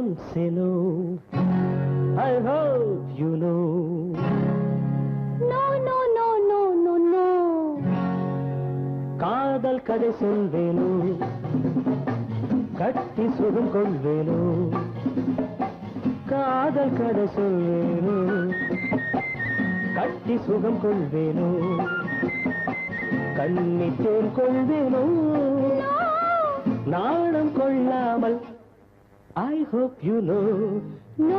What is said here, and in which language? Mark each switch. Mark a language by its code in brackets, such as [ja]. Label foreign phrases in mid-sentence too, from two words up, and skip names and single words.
[en] say no. I hope you know. No, no, no, no, no, no. [ta] காதல் கதை சொல்வேனோ, கட்டி சுகம் கொள்வேனோ. காதல் கதை சொல்வேனோ, கட்டி சுகம் கொள்வேனோ. கண்ணித்தேன் கொள்வேனோ, நாணம் கொள்ளாமல். [en] I hope you know. No.